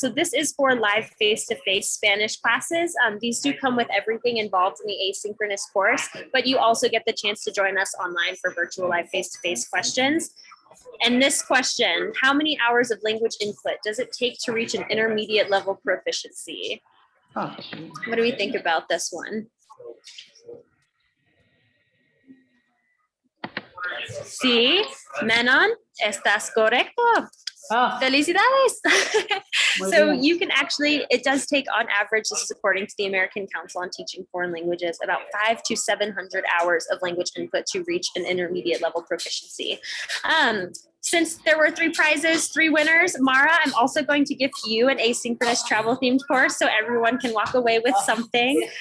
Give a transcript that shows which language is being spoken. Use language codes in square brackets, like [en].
[en] So this is for live face-to-face Spanish classes. These do come with everything involved in the asynchronous course, but you also get the chance to join us online for virtual live face-to-face questions. And this question, how many hours of language input does it take to reach an intermediate level proficiency? What do we think about this one? [es] Sí, Menon, estás correcto. Felicidades. [en] So you can actually, it does take on average, this is according to the American Council on Teaching Foreign Languages, about 500 to 700 hours of language input to reach an intermediate level proficiency. Since there were 3 prizes, 3 winners, Mara, I'm also going to give you an asynchronous travel themed course so everyone can walk away with something.